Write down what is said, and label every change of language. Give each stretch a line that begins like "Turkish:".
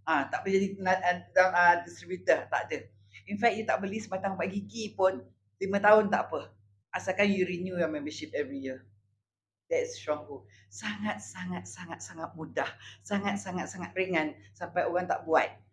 Malay: Tak boleh jadi distributor, tak ada.
English: In fact
Malay: you tak beli sebatang ubat gigi pun 5 tahun tak apa. Asalkan
English: you renew your membership every year. That is Shuangho.
Malay: Sangat mudah. Sangat ringan sampai orang tak buat.